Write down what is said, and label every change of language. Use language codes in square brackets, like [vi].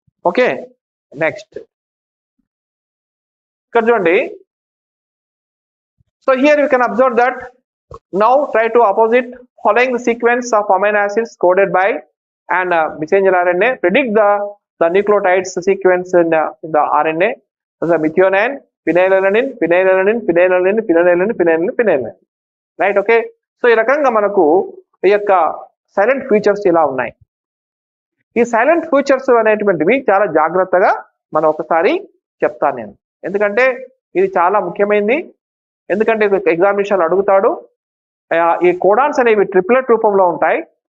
[te] Okay, next ఇక్కడ చూడండి. [en] So here you can observe that now try to opposite following the sequence of amino acids coded by and messenger RNA predict the nucleotides sequence in the RNA. The methionine, phenylalanine, phenylalanine, phenylalanine, phenylalanine, phenylalanine, phenylalanine. Right? Okay. [te] So ఈ రకంగా మనకు ఈ యొక్క silent features ఇలా ఉన్నాయి. ఈ silent features అనేటువంటివి చాలా జాగ్రత్తగా మనం ఒకసారి చెప్తాను నేను, ఎందుకంటే ఇది చాలా ముఖ్యమైనది. ఎందుకంటే ఎగ్జామినేషన్ అడుగుతాడు. ఈ కోడాన్స్ అనేవి ట్రిప్లెట్ రూపంలో ఉంటాయి.